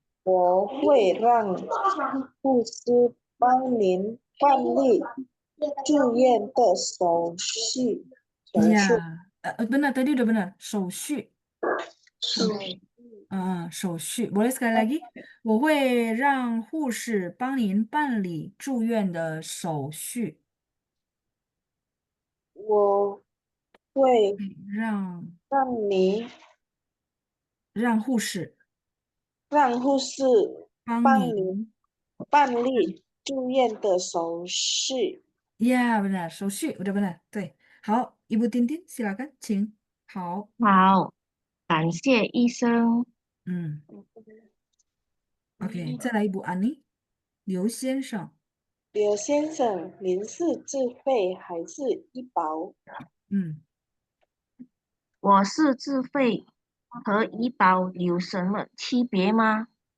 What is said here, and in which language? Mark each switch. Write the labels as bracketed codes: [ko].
[zh] 我会让护士帮您办理住院的手术。 [id] 呀，benar tadi udah benar，手续。 [zh] 手 [id] 手续。Boleh sekali lagi？ [zh] 我会让护士帮您办理住院的手续。我会让让你让护士让护士帮帮你您。办理住院的手术。 [id] Ya, benar. 手续 udah benar. 对，好，Ibu Tintin silakan，请。 [zh] 好，好，感谢医生。嗯，OK，再来Ibu Ani，刘先生。刘先生，您是自费还是医保？嗯我是自费，和医保有什么区别吗？